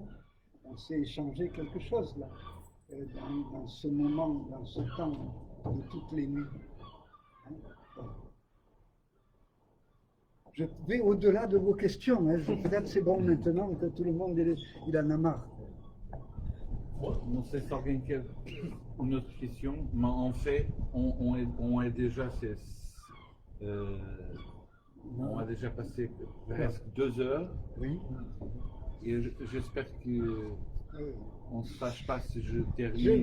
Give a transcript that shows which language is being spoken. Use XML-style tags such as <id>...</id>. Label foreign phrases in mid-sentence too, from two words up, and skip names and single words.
<fr>On s'est échangé quelque chose là. Dans ce moment, dans ce temps de toutes les nuits. Hein, voilà. Je vais au-delà de vos questions. Hein. Peut-être c'est bon maintenant que tout le monde il en a marre.</fr> <pt>Não sei se alguém quer</pt> <fr>une autre question, mais en fait, on est déjà, on a déjà passé presque 2 heures. Oui. Et j'espère que on ne se fâche pas si je Je termine</fr>